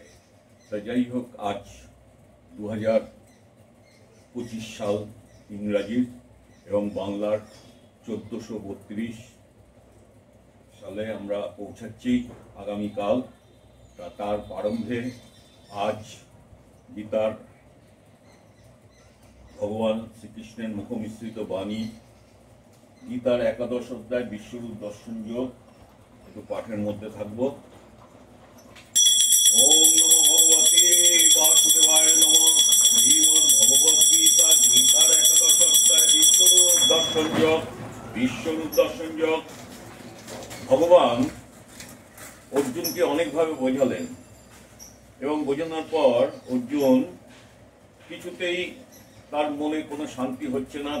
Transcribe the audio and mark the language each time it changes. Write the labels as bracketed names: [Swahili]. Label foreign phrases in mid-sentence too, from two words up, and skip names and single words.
[Bangla] তাই যাই হোক, আজ 2025 সাল ইংরাজির এবং বাংলার 1432 সালে আমরা পৌঁছাচ্ছি আগামীকাল। তার প্রারম্ভে আজ গীতার ভগবান শ্রীকৃষ্ণের মুখমিশ্রিত বাণী, গীতার 11 অধ্যায় বিশ্বরূপ দর্শন যোগ, একটু পাঠের মধ্যে থাকবো। [Sanskrit] ওম নমো ভগবতে বাসুদেবায় নমঃ। [Bangla] শ্রীমদ্ ভগবদ গীতা, গীতার 11 অধ্যায় বিশ্বরূপ দর্শন যোগ। বিশ্বরূপ দর্শন যোগ ভগবান অর্জুনকে অনেকভাবে বোঝালেন এবং বোঝানোর পর অর্জুন কিছুতেই তার মনে কোনো শান্তি হচ্ছে না।